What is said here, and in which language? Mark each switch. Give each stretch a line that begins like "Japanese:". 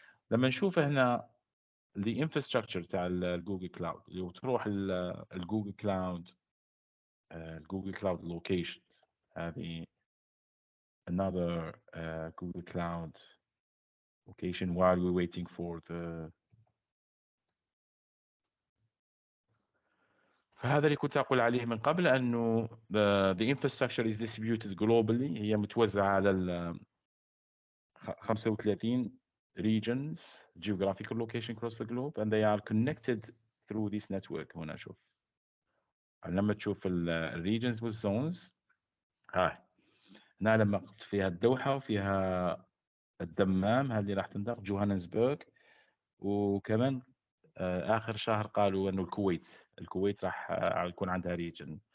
Arabic: لما نشوف هنا الانفراستراكشر بتاع الجوجل كلاود، لو تروح الجوجل كلاود، الجوجل كلاود لوكيشن، هذه
English: another Google Cloud location while we're waiting for the.
Arabic: فهذا اللي كنت أقول عليه من قبل، أنه
English: the infrastructure is distributed globally،
Arabic: هي متوزعة على
English: 35 regions geographical location across the globe and they are connected through this network.
Arabic: هنا شوف لما تشوف regions والzones، هنا لما فيها الدوحة وفيها الدمام، هذه راح تنطق جوهانسبرغ، وكمان آخر شهر قالوا أنه الكويت راح يكون عندها ريجن.